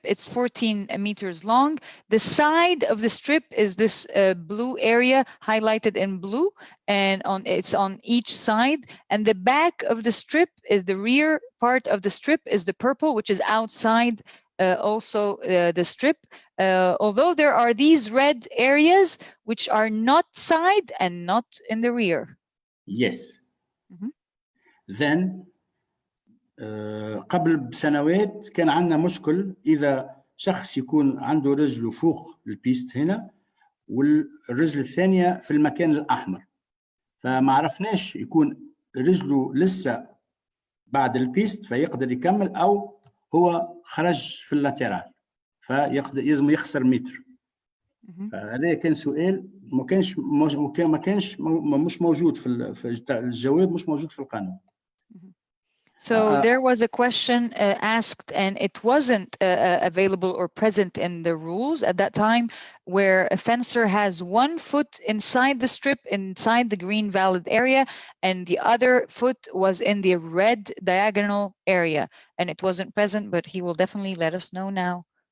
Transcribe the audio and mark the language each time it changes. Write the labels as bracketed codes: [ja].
[en] It's 14 meters long. The side of the strip is this blue area highlighted in blue, and it's on each side. And the back of the strip is the rear part of the strip is the purple, which is outside also the strip. Although there are these red areas which are not side and not in the rear. Yes. Then [ar] قبل بسنوات كان عندنا مشكل إذا شخص يكون عنده رجله فوق البيست هنا والرجل الثانية في المكان الأحمر، فما عرفناش يكون رجله لسه بعد البيست فيقدر يكمل أو هو خرج في اللاترال فيلزم يخسر متر. هذا كان سؤال ما كانش مش موجود في الجواب، مش موجود في القانون. [en] So there was a question asked, and it wasn't available or present in the rules at that time, where a fencer has 1 foot inside the strip, inside the green valid area, and the other foot was in the red diagonal area, and it wasn't present, but he will definitely let us know now.